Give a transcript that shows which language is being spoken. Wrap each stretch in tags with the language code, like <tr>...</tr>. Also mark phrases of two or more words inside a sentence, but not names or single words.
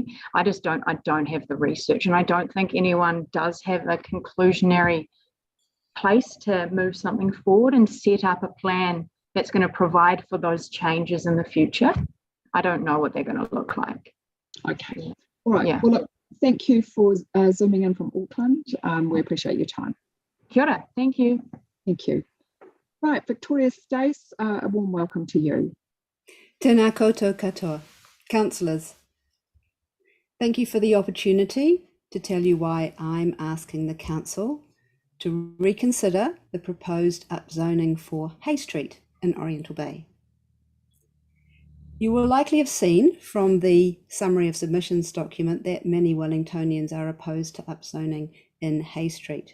<en>I don't have the research, and I don't think anyone does have a conclusionary place to move something forward and set up a plan that's going to provide for those changes in the future. I don't know what they're going to look like. Okay. All right. Yeah. Well, look, thank you for zooming in from Auckland. We appreciate your time.</en> <mi>Kia ora.</mi> <en>Thank you. Thank you. Right, Victoria, Stace, a warm welcome to you.</en> <mi>Tēnā koutou katoa.</mi> <en>Councillors, thank you for the opportunity to tell you why I'm asking the Council to reconsider the proposed upzoning for Hay Street in Oriental Bay. You will likely have seen from the summary of submissions document that many Wellingtonians are opposed to upzoning in Hay Street.</en>